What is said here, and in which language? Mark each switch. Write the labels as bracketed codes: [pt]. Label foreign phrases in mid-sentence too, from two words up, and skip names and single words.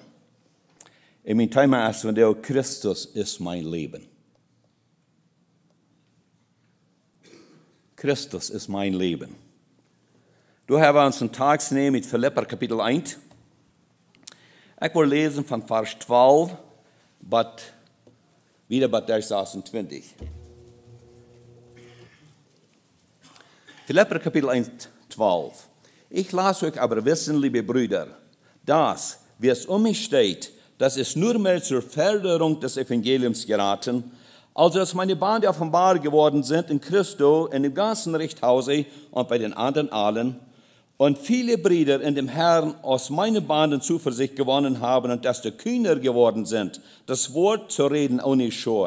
[nl] En mijn thema is vandaag, Christus is mijn leven. Christus is mijn leven. Daar hebben we ons een tekst nemen met Filipper kapitel 1. Ik wil lezen van vers 12, wieder bij vers 26. Filipper kapitel 1, 12. [de] Ich lasse euch aber wissen, liebe Brüder, dass, wie es mich steht, dass es nur mehr zur Förderung des Evangeliums geraten, also dass meine Bande offenbar geworden sind in Christo, in dem ganzen Richthause und bei den anderen allen, und viele Brüder in dem Herrn aus meinen Banden Zuversicht gewonnen haben und desto kühner geworden sind, das Wort zu reden ohne Scheu.